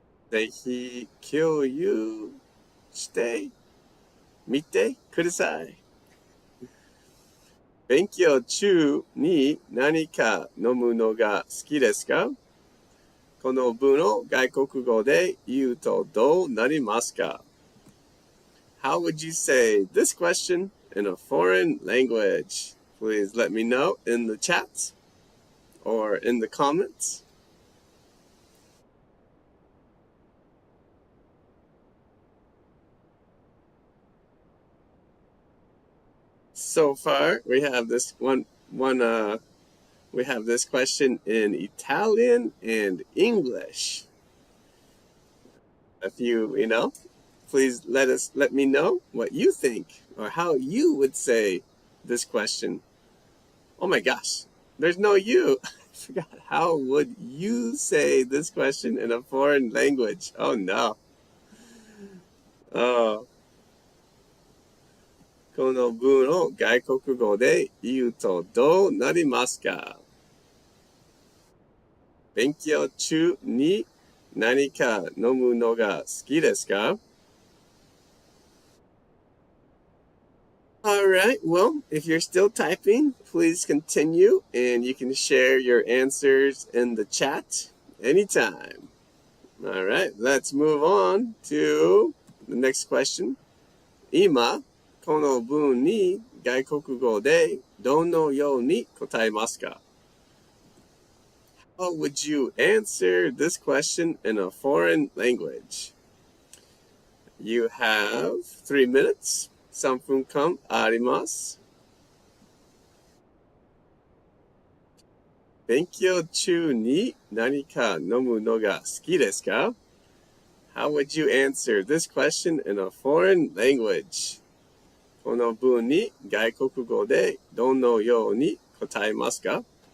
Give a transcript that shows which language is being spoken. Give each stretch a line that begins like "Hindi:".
Japanese: ぜひ共有してみてください。勉強中に何か飲むのが好きですか? この文を外国語で言うとどうなりますか?
English: How would you say this question in a foreign language? Please let me know in the chat or in the comments. So far, we have this we have this question in Italian and English. If you know, please let me know what you think or how you would say this question. Oh my gosh, there's no you. I forgot. How would you say this question in a foreign language? Oh no. Oh.
Japanese: この文を外国語で言うとどうなりますか? 勉強中に何か飲むのが好きですか?
English: All right, well, if you're still typing, please continue and you can share your answers in the chat anytime. All right, let's move on to the next question. 今
Japanese: この文に外国語でどのように答えますか?
English: How would you answer this question in a foreign language? You have 3 minutes.
Japanese: 3分間あります。勉強中に何か飲むのが好きですか?
English: How would you answer this question in a foreign language?
Japanese: この文に外国語でどのように答えますか?